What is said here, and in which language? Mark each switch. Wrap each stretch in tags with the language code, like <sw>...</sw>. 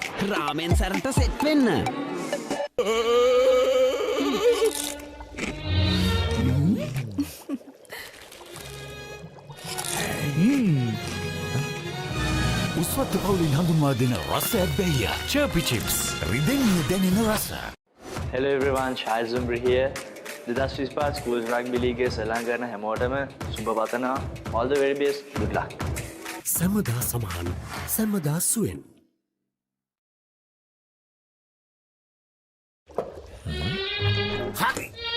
<si>රාමෙන් සැරට set වෙන්න. උස්වත්ත පවුලින් හඳුන්වා දෙන රස ඇබ්බැහිය. චර්පි චිප්ස්. රිදෙන්න දැනෙන රස.</si> <en>Hello everyone, Shahid Zumbri here.</en> <si>2025 Schools Rugby League සෙල්ලම් කරන හැමෝටම සුබ පතනවා.</si> <en>All the very best. Good luck.</en> <si>සැමදා සමාන සැමදා සුවෙන්. හරි.</si>